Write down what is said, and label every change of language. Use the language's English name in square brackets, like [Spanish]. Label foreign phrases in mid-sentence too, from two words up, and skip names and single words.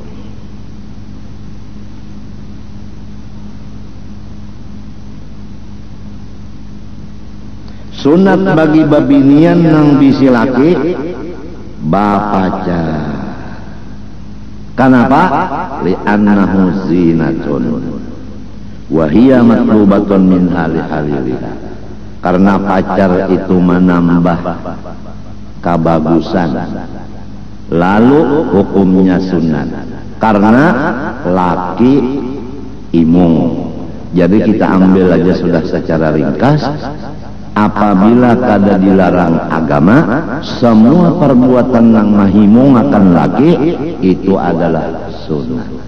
[Banjar] Sunat bagi babinian nang bisi laki bapacar. Kenapa? [Arabic] لأنه زينة وهي مطلوبة من حليلها. [Banjar] Karena pacar itu menambah kebagusan. lalu hukumnya sunat karena laki imung. Jadi kita ambil aja sudah secara ringkas, apabila kada dilarang agama, semua perbuatan yang mahimung akan laki itu adalah sunnah.